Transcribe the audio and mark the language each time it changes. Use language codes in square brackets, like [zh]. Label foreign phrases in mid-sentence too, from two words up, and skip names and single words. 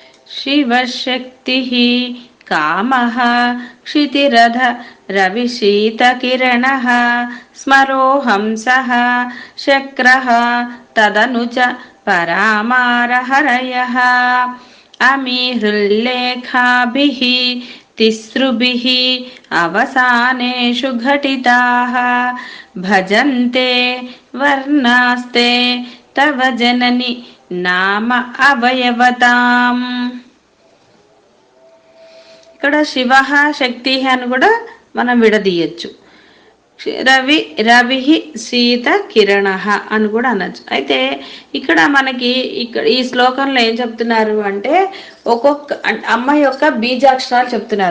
[sa] शिवशक्तिः कामः क्षितिरध रविशीतकिरणः स्मरोऽहंसः शक्रः तदनु च परामारहरयः अमीहृल्लेखाभिः तिसृभिः अवसानेषु घटिताः भजन्ते वर्णास्ते तव जननि నామ అవయవతాం. [te] ఇక్కడ శివ శక్తి అని కూడా మనం విడదీయచ్చు. రవి శీత కిరణ అని కూడా అనొచ్చు. అయితే ఇక్కడ మనకి ఈ శ్లోకంలో ఏం చెప్తున్నారు అంటే ఒక్కొక్క అమ్మ యొక్క బీజాక్షరాలు చెప్తున్నారు.